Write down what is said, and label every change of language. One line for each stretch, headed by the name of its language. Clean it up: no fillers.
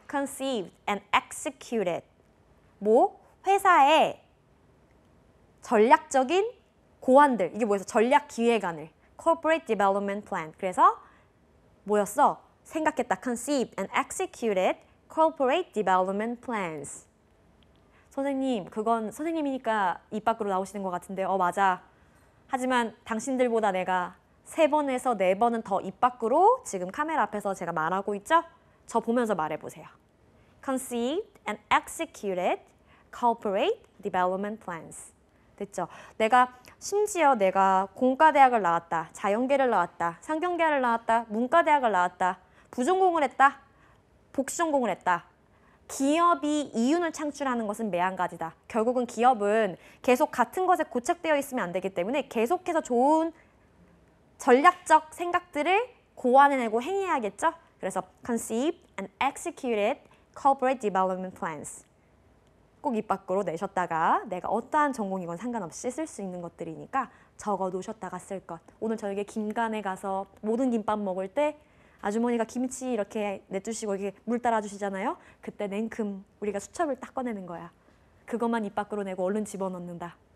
English: Conceived and executed.
Korean: 뭐? 회사의 전략적인 고안들. 이게 뭐였어? 전략 기획안을.
English: Corporate Development Plan.
Korean: 그래서 뭐였어? 생각했다.
English: Conceived and executed corporate development plans.
Korean: 선생님, 그건 선생님이니까 입 밖으로 나오시는 것 같은데 맞아. 하지만 당신들보다 내가 3번에서 4번은 더 입 밖으로 지금 카메라 앞에서 제가 말하고 있죠? 저 보면서 말해보세요.
English: Conceived and executed corporate development plans.
Korean: 됐죠? 심지어 내가 공과대학을 나왔다, 자연계를 나왔다, 상경계를 나왔다, 문과대학을 나왔다, 부전공을 했다, 복수전공을 했다. 기업이 이윤을 창출하는 것은 매한가지다. 결국은 기업은 계속 같은 것에 고착되어 있으면 안 되기 때문에 계속해서 좋은 전략적 생각들을 고안해내고 행해야겠죠? 그래서
English: conceived and executed corporate development plans.
Korean: 꼭 입 밖으로 내셨다가 내가 어떠한 전공이건 상관없이 쓸 수 있는 것들이니까 적어 놓으셨다가 쓸 것. 오늘 저녁에 김간에 가서 모든 김밥 먹을 때 아주머니가 김치 이렇게 내주시고 이렇게 물 따라주시잖아요. 그때 냉큼 우리가 수첩을 딱 꺼내는 거야. 그것만 입 밖으로 내고 얼른 집어넣는다.